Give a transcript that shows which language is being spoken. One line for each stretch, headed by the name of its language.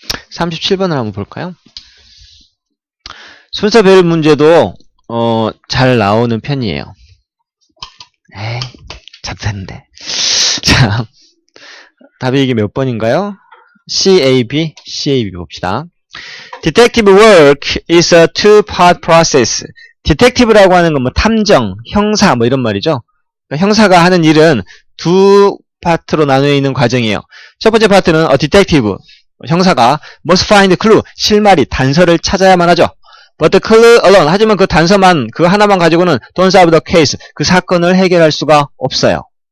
Korean: 37번을 한번 볼까요? 순서별 문제도 잘 나오는 편이에요. 에이, 잡혔는데. 자, 답이 이게 몇 번인가요? CAB 봅시다.
English: Detective work is a two-part process.
Korean: Detective라고 하는 건 뭐 탐정, 형사 뭐 이런 말이죠. 그러니까 형사가 하는 일은 두 파트로 나누어 있는 과정이에요. 첫 번째 파트는 a detective, 형사가
English: must find clue,
Korean: 실마리, 단서를 찾아야만 하죠.
English: But the clue alone,
Korean: 하지만 그 단서만, 그 하나만 가지고는
English: don't solve the case,
Korean: 그 사건을 해결할 수가 없어요.